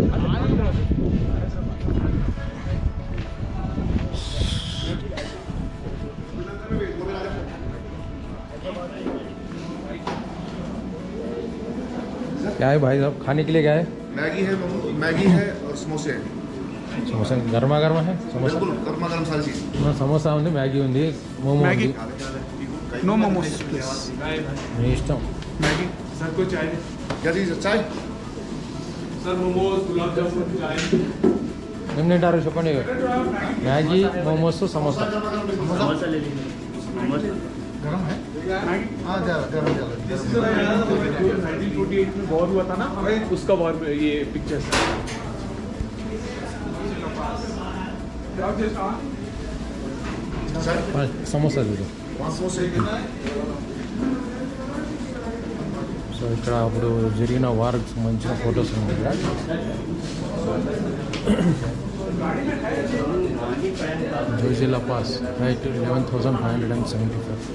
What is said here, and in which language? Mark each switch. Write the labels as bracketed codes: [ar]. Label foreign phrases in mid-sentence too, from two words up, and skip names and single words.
[hi] क्या है भाई साहब खाने के लिए? क्या है? मैगी है और समोसे हैं. समोसा गर्मा गर्मा है. समोसा बिल्कुल गर्मा गर्म सारी चीज. [te] సమోసా ఉంది, మ్యాగీ ఉంది, మోమో మ్యాగీ. ఉంది. [en] No momos please. [te] మీ ఇష్టం. [hi] मैगी सर को चाय. क्या चीज चाय? सर मोमोज, गुलाब जामुन, चाय. [te] ఏం తింటారు చెప్పండి. మ్యాగీ, మోమోస్, సమోసా. [hi] समोसा ले लीजिए. समोसा गरम है? मैगी. हाँ गरम. 1948 में वॉर हुआ था ना, उसका वॉर में ये पिक्चर्स है. सर [te] సమోసా చూడు. [hi] 5 समोसे. [te] సో ఇక్కడ అప్పుడు జరిగిన వార్కి సంబంధించిన ఫొటోస్ ఉన్నాయి ఇక్కడ. జోజిలా పాస్ రైట్ 11,575.